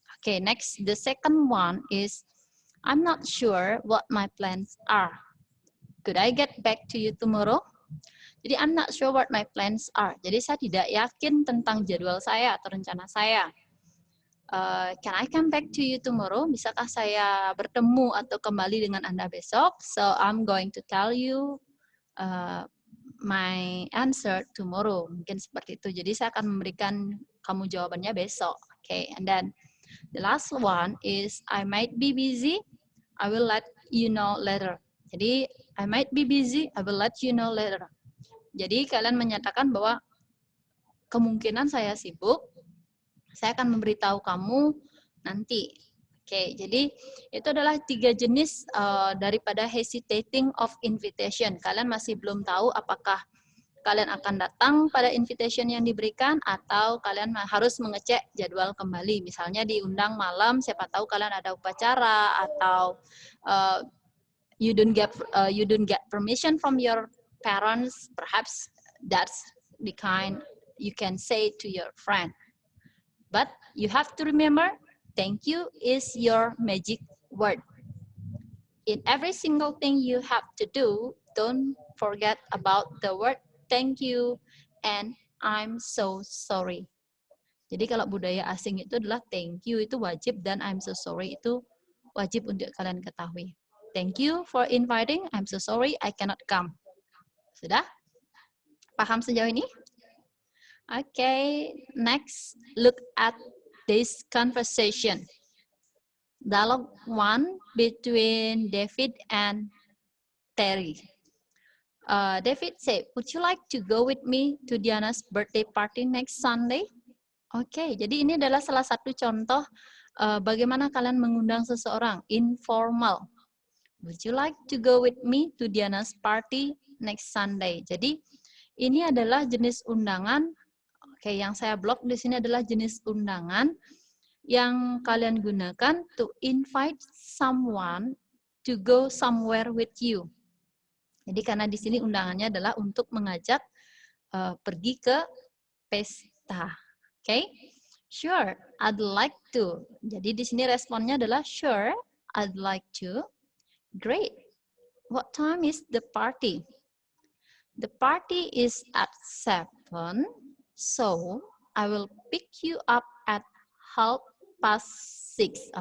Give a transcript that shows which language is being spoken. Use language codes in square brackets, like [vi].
[en] Oke, next, the second one is, I'm not sure what my plans are. Could I get back to you tomorrow? Jadi I'm not sure what my plans are. [id] Jadi saya tidak yakin tentang jadwal saya atau rencana saya. [en] Can I come back to you tomorrow? [id] Bisakah saya bertemu atau kembali dengan Anda besok? [en] So I'm going to tell you my answer tomorrow. [id] Mungkin seperti itu. Jadi saya akan memberikan kamu jawabannya besok. [en] Okay, and then the last one is I might be busy. I will let you know later. Jadi I might be busy. I will let you know later. [id] Jadi kalian menyatakan bahwa kemungkinan saya sibuk, saya akan memberitahu kamu nanti. Oke, jadi itu adalah 3 jenis daripada [en] hesitating of invitation. [id] Kalian masih belum tahu apakah kalian akan datang pada invitation yang diberikan atau kalian harus mengecek jadwal kembali. Misalnya diundang malam, siapa tahu kalian ada upacara atau [en] you don't get permission from your parents, perhaps that's the kind you can say to your friend. But you have to remember, thank you is your magic word. In every single thing you have to do, don't forget about the word thank you and I'm so sorry. [id] Jadi kalau budaya asing itu adalah [en] thank you [id] itu wajib dan [en] I'm so sorry [id] itu wajib untuk kalian ketahui. [en] Thank you for inviting, I'm so sorry I cannot come. [id] Sudah? Paham sejauh ini? [en] Okay, next, look at this conversation. Dialogue 1 between David and Terry. David said, would you like to go with me to Diana's birthday party next Sunday? [id] Oke, jadi ini adalah salah satu contoh bagaimana kalian mengundang seseorang, informal. [en] Would you like to go with me to Diana's party next Sunday? [id] Jadi ini adalah jenis undangan. Oke, yang saya blok di sini adalah jenis undangan yang kalian gunakan [en] to invite someone to go somewhere with you. [id] Jadi karena di sini undangannya adalah untuk mengajak pergi ke pesta. Oke, [en] Sure, I'd like to. [id] Jadi di sini responnya adalah [en] sure, I'd like to. Great. What time is the party? The party is at 7, so I will pick you up at 6:30.